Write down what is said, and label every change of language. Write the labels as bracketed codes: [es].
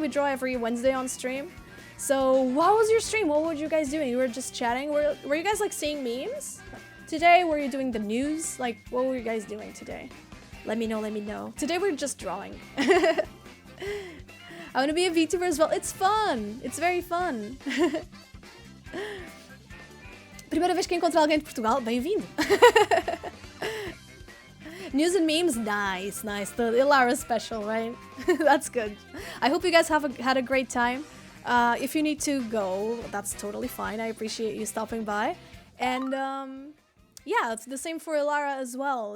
[en] We draw every Wednesday on stream. So, what was your stream? What were you guys doing? You were just chatting. Were you guys like seeing memes today? Were you doing the news? Like, what were you guys doing today? Let me know, let me know. Today we're just drawing. I want to be a VTuber as well. It's fun. It's very fun. [pt] Primeira vez que encontro alguém de Portugal, bem-vindo. [en] News and memes, nice, nice. The Ilara special, right? That's good. I hope you guys had a great time. If you need to go, that's totally fine. I appreciate you stopping by. And yeah, it's the same for Ilara as well.